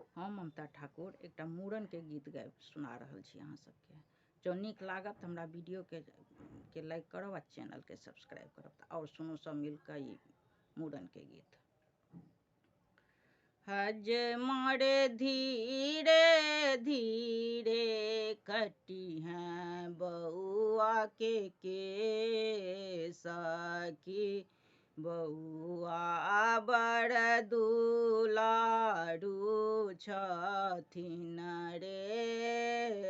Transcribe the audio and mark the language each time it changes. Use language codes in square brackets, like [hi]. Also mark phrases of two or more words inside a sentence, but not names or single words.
[mai] हम ममता ठाकुर एकटा मूड़न के गीत गाबि सुना रहल छी अहाँ सबके। जँ नीक लागत तऽ हमरा वीडियो के लाइक करब आ चैनल के सब्सक्राइब करब। और सुनू सब मिलकर ई मूड़न के गीत। हज मारे धीरे धीरे कटी हैं बउआ के सखी, बउआ बड़ दुलारू छथिन रे।